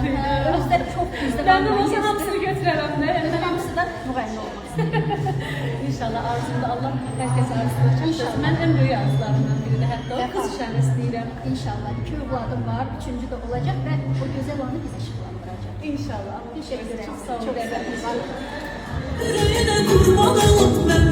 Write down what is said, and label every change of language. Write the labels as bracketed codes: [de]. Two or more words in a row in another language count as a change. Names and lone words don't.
[az] Özləri çox güclü. Mən də olsa hamısını götürərəm də. Hamısı da müğənni olmaq istəyir. İnşallah arzumda Allah hər kəs arzusuna çatdırsın. Mən ən böyük arzularımdan biri də hətta o qız uşağını istəyirəm. İnşallah. 2 övladım var, 3-cü də olacaq və o gözəl anı biz işıqlandıracaq. [tr] İnşallah. Teşekkür ederim. Çok sağ olun. Çok sağ olun. Yüreğine kurban olup